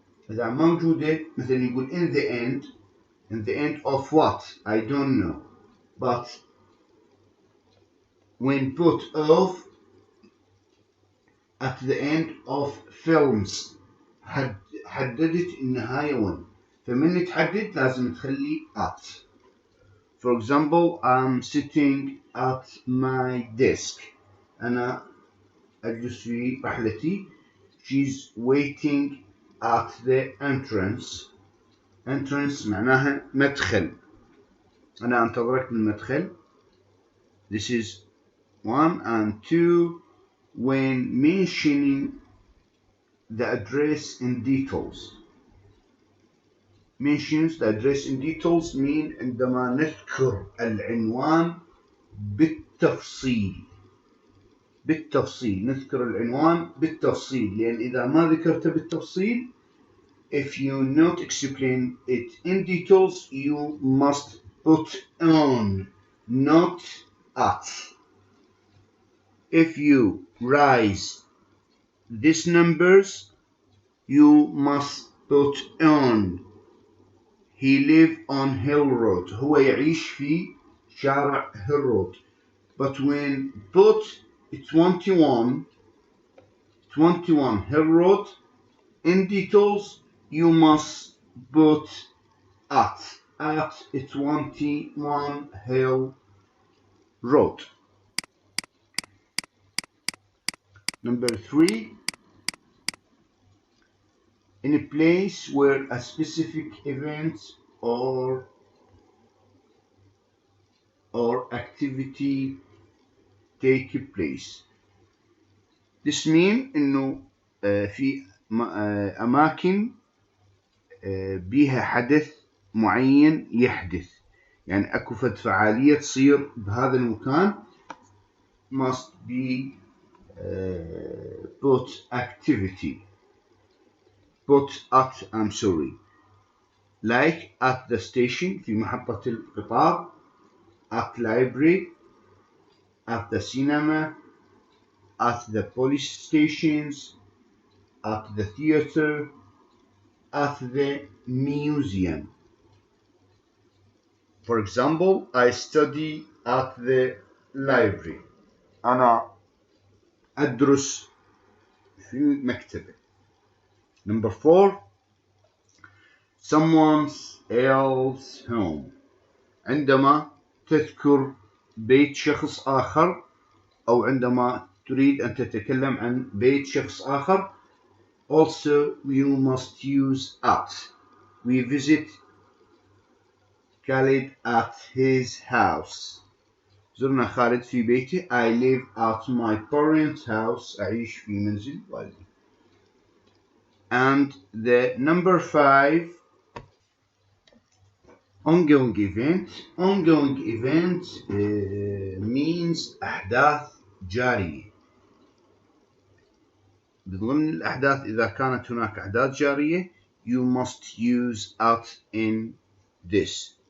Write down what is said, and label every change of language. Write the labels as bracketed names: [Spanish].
[Arabic] إذا موجودة مثلا يقول [English] in the end of what I don't know, but when put of at the end of films [Arabic] حددت النهاية وين، فمن تحدد لازم تخلي [English] at. For example, I'm sitting at my desk. [Arabic] أنا أجلس في رحلتي. [English] She's waiting at the entrance. [Arabic] Entrance معناها مدخل. أنا أنتظرك بالمدخل. [English] This is one. And two, when mentioning the address in details. Mentions the address in details mean [Arabic] عندما نذكر العنوان بالتفصيل. نذكر العنوان بالتفصيل، لأن إذا ما ذكرته بالتفصيل, [English] if you not explain it in details, you must put on, not at. If you raise these numbers, you must put on. He live on Hill Road. [Arabic] هو يعيش في شارع Hill Road. [English] But when put 21 Hill Road in details, you must put at 21 Hill Road. Number 3, in a place where a specific event or activity take place. This mean [Arabic] إنه في أماكن بيها حدث معين يحدث، يعني أكو فد فعالية تصير بهذا المكان [English] must be put activity. I'm sorry. Like at the station [Arabic] في محطة القطار, [English] at library, at the cinema, at the police stations, at the theater, at the museum. For example, I study at the library. [Arabic] أنا أدرس في مكتبة. [English] Number 4, someone else's home. [Arabic] عندما تذكر بيت شخص آخر أو عندما تريد أن تتكلم عن بيت شخص آخر, [English] also you must use at. We visit Khalid at his house. [Arabic] زرنا خالد في بيته. [English] I live at my parents' house. [Arabic] أعيش في منزل والدي. [English] And the number 5, ongoing event. Ongoing event means [Arabic] أحداث جارية. ضمن الأحداث إذا كانت هناك أحداث جارية, [English] you must use at in this.